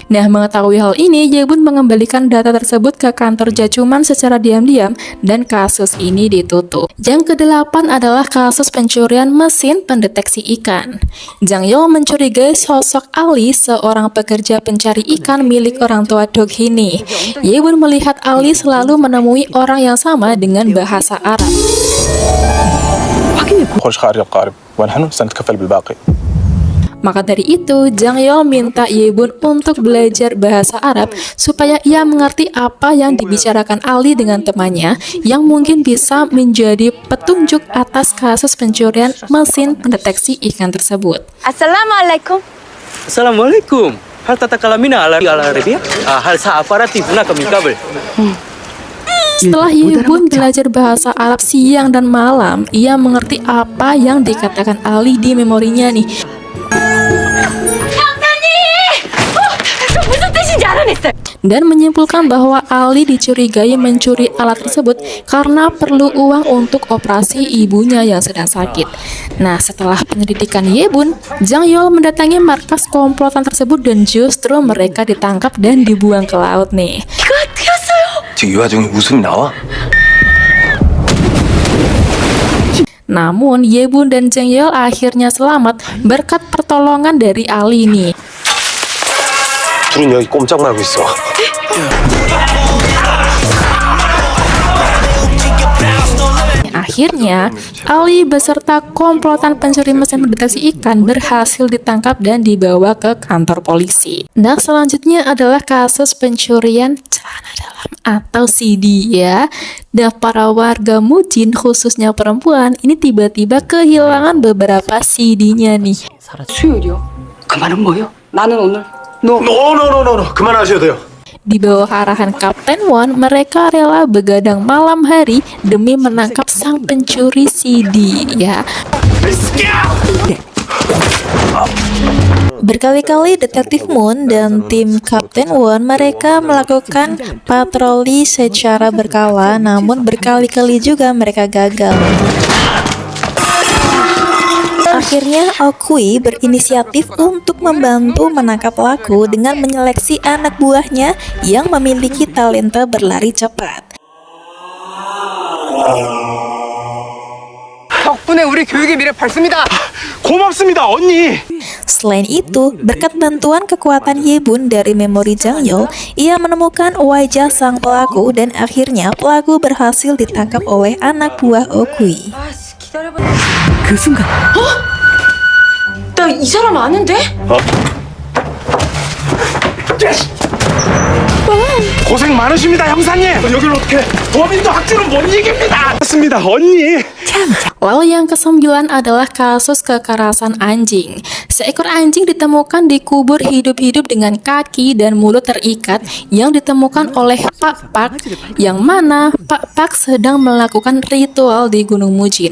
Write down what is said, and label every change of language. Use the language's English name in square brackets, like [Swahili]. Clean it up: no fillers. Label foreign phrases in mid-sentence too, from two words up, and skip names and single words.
[Indonesian] Nah, mengetahui hal ini, Yebun mengembalikan data tersebut ke kantor Jacuman secara diam-diam dan kasus ini ditutup. Yang kedelapan adalah kasus pencurian mesin pendeteksi ikan. Jang Yeol mencurigai sosok Ali, seorang pekerja pencari ikan milik orang tua Dog Hee. Yebun melihat Ali selalu menemui orang yang sama dengan bahasa Arab. [Arabic] خش قارب قارب ونحن سنتكفل بالباقي. [Indonesian] Maka dari itu, Jang Yeol minta Yebun untuk belajar bahasa Arab supaya ia mengerti apa yang dibicarakan Ali dengan temannya yang mungkin bisa menjadi petunjuk atas kasus pencurian mesin pendeteksi ikan tersebut. [Arabic] Assalamualaikum. Assalamualaikum. هل تتكلمين العربية? هل سافرت هناك من قبل. [Indonesian] Setelah Yebun belajar bahasa Arab siang dan malam, ia mengerti apa yang dikatakan Ali di memorinya nih. Dan menyimpulkan bahwa Ali dicurigai mencuri alat tersebut karena perlu uang untuk operasi ibunya yang sedang sakit. Nah, setelah penyelidikan Yebun, Jang Yeol mendatangi markas komplotan tersebut dan justru mereka ditangkap dan dibuang ke laut nih. [Korean] 지금 이 와중에 웃음이 나와? [Indonesian] Namun, Yebun dan Jang Yeol akhirnya selamat berkat pertolongan dari Ali nih. [Korean] 둘은 여기 꼼짝 말고 있어. [Indonesian] Akhirnya, Ali beserta komplotan pencuri mesin pendeteksi ikan berhasil ditangkap dan dibawa ke kantor polisi. Nah, selanjutnya adalah kasus pencurian celana dalam atau CD ya. Dan para warga Mujin, khususnya perempuan, ini tiba-tiba kehilangan beberapa CD-nya nih. [Korean] 수요일이요? 그 말은 뭐예요? 나는 오늘 노노노노노 그만하셔도 돼요. [Indonesian] Di bawah arahan Kapten Won, mereka rela begadang malam hari demi menangkap sang pencuri CD ya. Berkali-kali Detektif Moon dan tim Kapten Won mereka melakukan patroli secara berkala, namun berkali-kali juga mereka gagal. Akhirnya, Okui berinisiatif untuk membantu menangkap pelaku dengan menyeleksi anak buahnya yang memiliki talenta berlari cepat. [Korean] 덕분에 우리 교육의 미래 밝습니다. 고맙습니다 언니. [Indonesian] Selain itu, berkat bantuan kekuatan Yebun dari memori Jang Yeol, ia menemukan wajah sang pelaku dan akhirnya pelaku berhasil ditangkap oleh anak buah Okui. [Korean] 그 순간 나 이 사람 아는데? 고생 많으십니다, 형사님. 여기를 어떻게 범인도 학주는 못 이깁니다. 맞습니다, 언니. [Indonesian] Lalu yang kesembilan adalah kasus kekerasan anjing. Seekor anjing ditemukan dikubur hidup-hidup dengan kaki dan mulut terikat yang ditemukan oleh Pak Pak, yang mana Pak Pak sedang melakukan ritual di Gunung Mujin.